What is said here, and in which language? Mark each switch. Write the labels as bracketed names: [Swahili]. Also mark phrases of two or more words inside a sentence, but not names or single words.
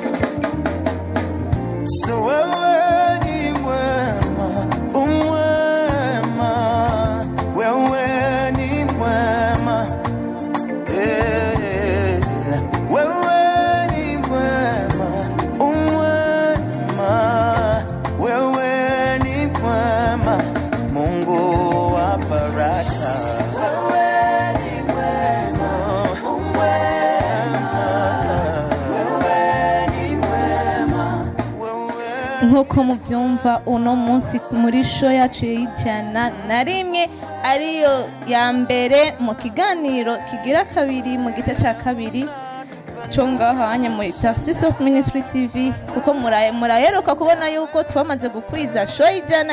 [Swahili] So wewe ni mwema, umwema, wewe ni mwema, wewe ni mwema, umwema, wewe ni mwema, Mungu wa baraka. Wewe ni mwema, umwema, wewe ni mwema, [Kinyarwanda] nk'uko mubyumva uno munsi muri show yacu y'ijana na rimwe ariyo ya mbere mu kiganiro kigira kabiri mu gice cya kabiri cyo ngahanye muri Tarsis Hope Ministry TV, kuko muraheruka kubona yuko twamaze gukwiza show y'ijana.